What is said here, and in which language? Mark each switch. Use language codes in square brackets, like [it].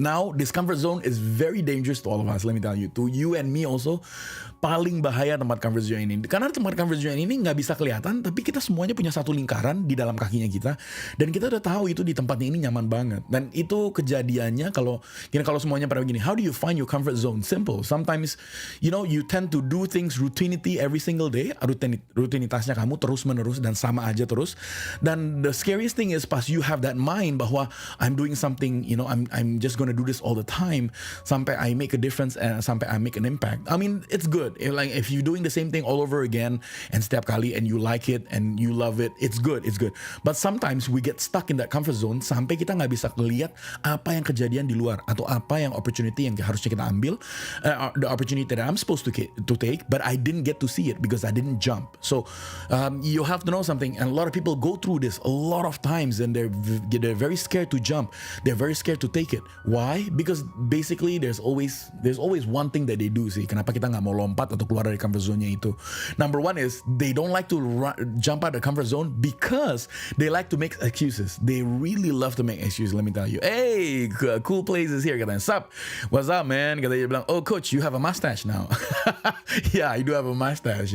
[en] Now, this comfort zone is very dangerous to all of us. Let me tell you. To you and me also, [id] paling bahaya tempat comfort zone ini. Karena tempat comfort zone ini nggak bisa kelihatan, tapi kita semuanya punya satu lingkaran di dalam kakinya kita. Dan kita udah tahu itu di tempatnya ini nyaman banget. Dan itu kejadiannya kalau semuanya pada begini. [en] How do you find your comfort zone? Simple. Sometimes, you know, you tend to do things routinity every single day. [id] Rutinitasnya kamu terus-menerus dan sama aja terus. [en] Dan the scariest thing is pas you have that mind bahwa I'm doing something, you know, I'm just gonna do this all the time sampai I make a difference and sampai I make an impact. I mean, it's good. If you're doing the same thing all over again and [id] setiap kali [en] and you like it and you love it, it's good. But sometimes we get stuck in that comfort zone [id] sampai kita nggak bisa ngeliat apa yang [en] kejadian di luar atau apa yang opportunity yang harusnya kita ambil, the opportunity that I'm supposed to take, but I didn't get to see it because I didn't jump. So you have to know something, and a lot of people go through this a lot of times, and they're very scared to jump. They're very scared to take it. Why? Because basically there's always one thing that they do sih. [id] Kenapa kita nggak mau lompat atau keluar dari comfort zone-nya itu? [en] Number one is they don't like to jump out of the comfort zone because they like to make excuses. They really love to make excuses. Let me tell you. Hey, cool places here. Katanya, sup? What's up, man? [id] Katanya bilang, [en] oh coach, you have a mustache now. Yeah, I do have a mustache.